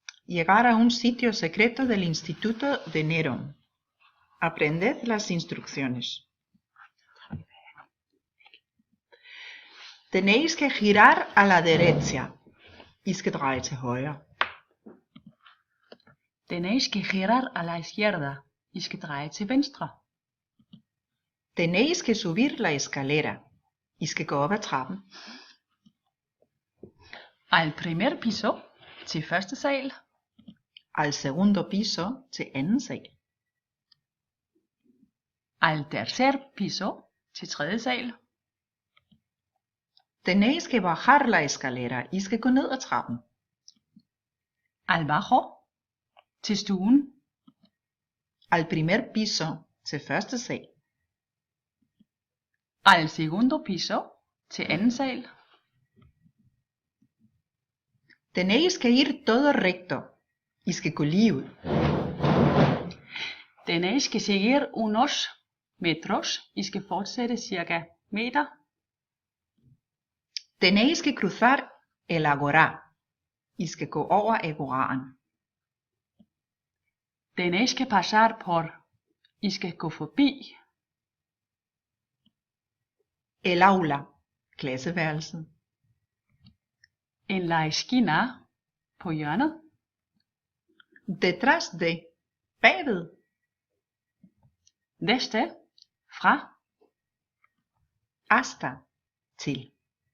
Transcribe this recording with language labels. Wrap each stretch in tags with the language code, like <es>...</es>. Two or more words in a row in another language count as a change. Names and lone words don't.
<es>llegar a un sitio secreto del Instituto de Nerón. Aprended las instrucciones. Tenéis que girar a la derecha.</es> <da>I skal dreje til højre.</da> <es>Tenéis que girar a la izquierda.</es> <da>I skal dreje til venstre.</da> <es>Tenéis que subir la escalera.</es> <da>I skal gå op ad trappen.</da> <es>Al primer piso,</es> <da>til første sal.</da> <es>Al segundo piso,</es> <da>til anden sal.</da> <es>Al tercer piso,</es> <da>til tredje sal.</da> <es>Tenéis que bajar la escalera.</es> <da>I skal gå ned ad trappen.</da> <es>Al bajo,</es> <da>til stuen.</da> <es>Al primer piso,</es> <da>til første sal.</da> <es>Al segundo piso,</es> <da>til anden sal.</da> <es>Tenéis que ir todo recto.</es> <da>I skal gå lige ud.</da> <es>Tenéis que seguir unos metros.</es> <da>I skal fortsætte cirka meter.</da> <es>Tenéis que cruzar el agorá.</es> <da>I skal gå over agoraen.</da> <es>Tenéis que pasar por.</es> <da>I skal gå forbi.</da> <es>El aula. Klasseværelset. En la esquina.</es> <da>På hjørnet.</da> <es>Detrás de. Bagved. Desde. Fra. Hasta. Til.</es>